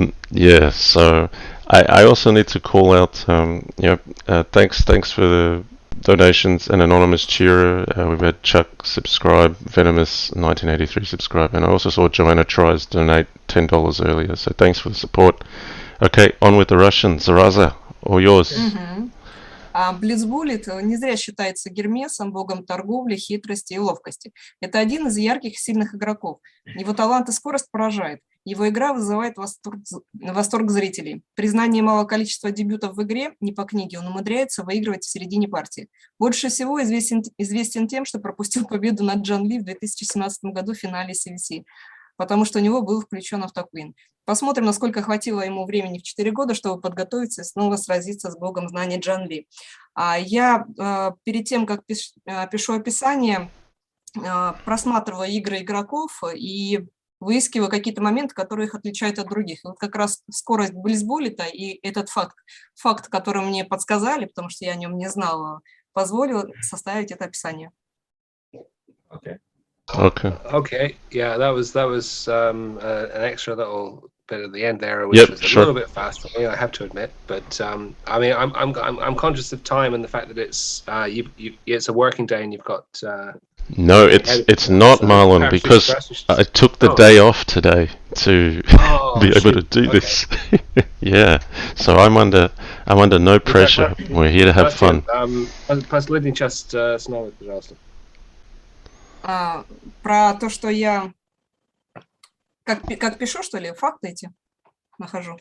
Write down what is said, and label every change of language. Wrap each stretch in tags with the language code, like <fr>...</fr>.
<en>yeah, so I also need to call out, thanks for the donations, an anonymous cheerer. We've had Chuck subscribe, Venomous 1983 subscribe, and I also saw Joanna Tries donate $10 earlier. So thanks for the support. Okay, on with the Russian. Zaraza, all yours.</en> <ru>Blitz Bullet не зря считается Гермесом, богом торговли, хитрости и ловкости. Это один из ярких, сильных игроков. Его талант и скорость поражают. Его игра вызывает восторг зрителей. При знании малого количества дебютов в игре, не по книге, он умудряется выигрывать в середине партии. Больше всего известен тем, что пропустил победу над Zhang Li в 2017 году в финале CWC, потому что у него был включен автоквин. Посмотрим, насколько хватило ему времени в 4 года, чтобы подготовиться и снова сразиться с богом знаний Zhang Li. Я перед тем, как пишу описание, просматриваю игры игроков и выискиваю какие-то моменты, которые их отличают от других. И вот как раз скорость Blitz Bullet и этот факт, который мне подсказали, потому что я о нем не знала, позволил составить это описание.</ru> <en>Okay. Yeah, that was an extra little bit at the end there, which was a little bit fast for me, I have to admit. But I mean, I'm conscious of time and the fact that it's it's a working day and you've got. No, it's not, Marlon, because I took the day off today to be able to do this. Yeah, so I'm under no pressure. We're here to have fun.</en> <ru>Последний час снова, пожалуйста. Про то, что я как пишу, что ли, факты эти нахожу?</ru>